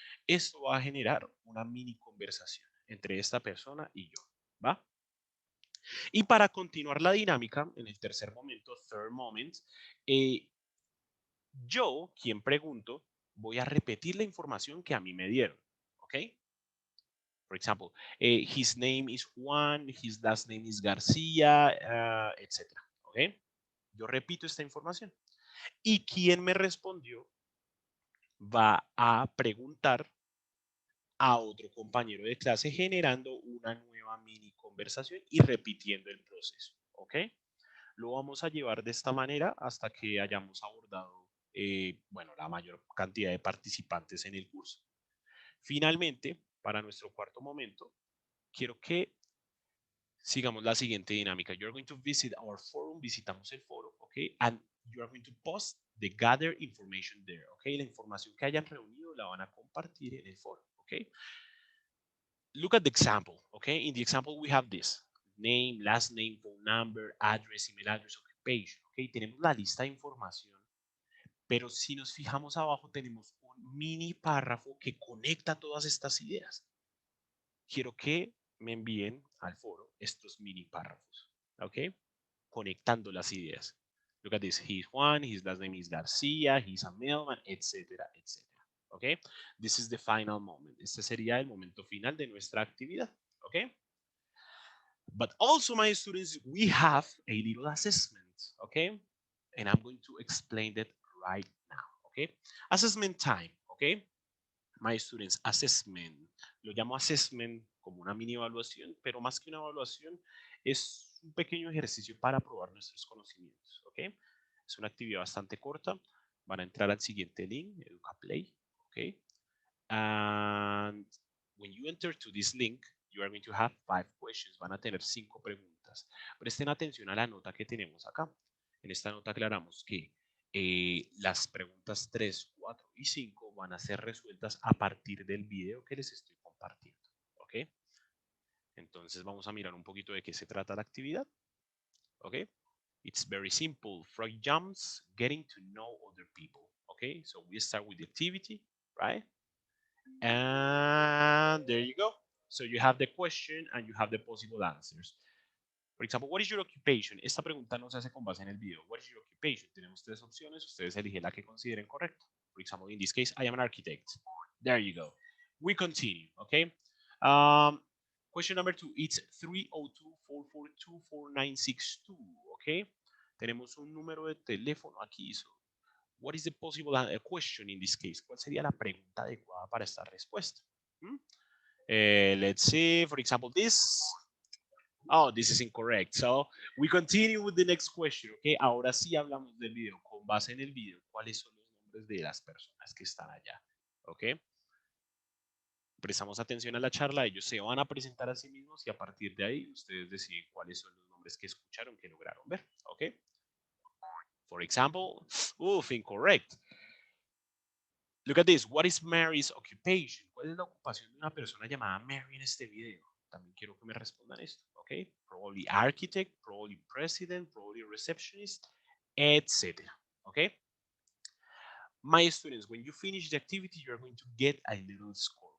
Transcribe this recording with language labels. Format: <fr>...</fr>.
<es>Esto va a generar una mini conversación entre esta persona y yo, ¿va? Y para continuar la dinámica, en el tercer momento,</es> <en>third moment,</en> <es>yo, quien pregunto, voy a repetir la información que a mí me dieron, ¿ok?</es> <en>For example, his name is Juan, his last name is García, etc. ¿Ok?</en> <es>Yo repito esta información. Y quien me respondió va a preguntar a otro compañero de clase generando una nueva mini conversación y repitiendo el proceso, ¿ok? Lo vamos a llevar de esta manera hasta que hayamos abordado, bueno, la mayor cantidad de participantes en el curso. Finalmente, para nuestro cuarto momento, quiero que sigamos la siguiente dinámica.</es> <en>You're going to visit our forum,</en> <es>visitamos el foro,</es> <en>¿ok? And you are going to post the gathered information there, ¿ok?</en> <es>La información que hayan reunido la van a compartir en el foro, ¿ok?</es> <en>Look at the example, okay? In the example we have this, name, last name, phone number, address, email address, occupation, okay?</en> <es>Tenemos la lista de información, pero si nos fijamos abajo tenemos un mini párrafo que conecta todas estas ideas. Quiero que me envíen al foro estos mini párrafos, okay? Conectando las ideas.</es> <en>Look at this, he's Juan, his last name is Garcia, he's a mailman, etcétera, etcétera. Okay? This is the final moment.</en> <es>Este sería el momento final de nuestra actividad. Okay?</es> <en>But also, my students, we have a little assessment. Okay? And I'm going to explain that right now. Okay? Assessment time. Okay? My students, assessment.</en> <es>Lo llamo assessment como una mini evaluación, pero más que una evaluación, es un pequeño ejercicio para probar nuestros conocimientos. Okay? Es una actividad bastante corta. Van a entrar al siguiente link, EducaPlay. Okay?</es> <en>And when you enter to this link, you are going to have 5 questions.</en> <es>Van a tener 5 preguntas. Presten atención a la nota que tenemos acá. En esta nota aclaramos que las preguntas 3, 4 y 5 van a ser resueltas a partir del video que les estoy compartiendo. ¿Ok? Entonces vamos a mirar un poquito de qué se trata la actividad.</es> <en>¿Ok? It's very simple. Frog jumps, getting to know other people. Okay, so we start with the activity, right? And there you go. So you have the question and you have the possible answers. For example, what is your occupation?</en> <es>Esta pregunta no se hace con base en el video.</es> <en>What is your occupation?</en> <es>Tenemos 3 opciones. Ustedes eligen la que consideren correcta.</es> <en>For example, in this case, I am an architect. There you go. We continue, okay? Question number 2. It's 302-442-4962, okay?</en> <es>Tenemos un número de teléfono aquí.</es> <en>So what is the possible question in this case?</en> <es>¿Cuál sería la pregunta adecuada para esta respuesta?</es> <en>Let's see, for example, this. Oh, this is incorrect. So we continue with the next question, okay?</en> <es>Ahora sí hablamos del video. Con base en el video, ¿cuáles son los nombres de las personas que están allá? ¿Ok? Prestamos atención a la charla, ellos se van a presentar a sí mismos y a partir de ahí ustedes deciden cuáles son los nombres que escucharon, que lograron ver, ¿ok?</es> <en>For example, incorrect. Look at this. What is Mary's occupation?</en> <es>¿Cuál es la ocupación de una persona llamada Mary en este video? También quiero que me respondan esto, ¿ok?</es> <en>Probably architect, probably president, probably receptionist, etc. ¿Ok? My students, when you finish the activity, you're going to get a little score.</en>